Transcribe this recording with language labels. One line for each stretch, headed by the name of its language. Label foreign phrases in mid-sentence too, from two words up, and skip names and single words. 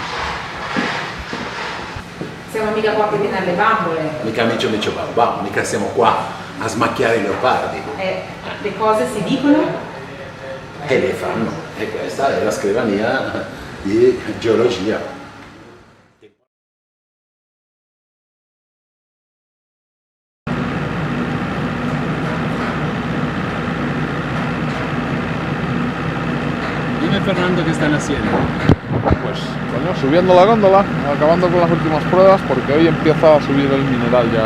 Italian: Siamo mica qua per tenere le bambole. Mica amici babà, mica siamo qua a smacchiare i leopardi. Le cose si dicono E le fanno. E questa è la scrivania di geologia.
Spanish: Dime Fernando, ¿qué están haciendo? Pues, coño, subiendo la góndola, acabando con las últimas pruebas, porque hoy empieza a subir el mineral ya